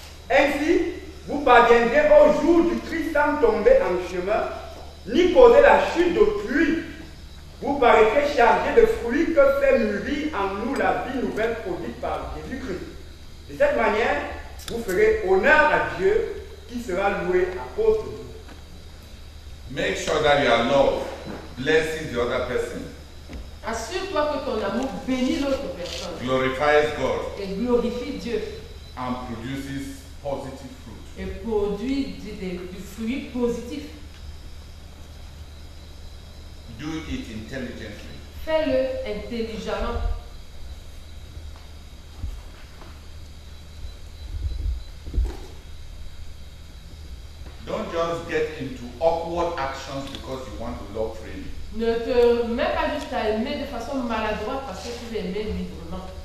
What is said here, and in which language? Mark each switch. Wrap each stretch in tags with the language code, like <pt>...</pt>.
<fr>Ainsi, vous parviendrez au jour du Christ sans tomber en chemin, ni causer la chute d'autrui. Vous paraîtrez chargé de fruits que fait mûrir en nous la vie nouvelle produite par Jésus-Christ. De cette manière, vous ferez honneur à Dieu qui sera loué à cause de vous.</fr> <en>Make sure that your love blesses the other person.</en> <fr>Assure-toi que ton amour bénit l'autre personne.</fr> <en>Glorifies God.</en> <fr>Et glorifie Dieu.</fr> <en>And produces positive fruit.</en> <fr>Et produit du fruit positif.</fr> <en>Do it intelligently.</en> <fr>Fais-le intelligemment.</fr> <en>Don't just get into awkward actions because you want to love freely.</en> <fr>Ne te mets pas juste à aimer de façon maladroite parce que tu veux aimer librement.</fr>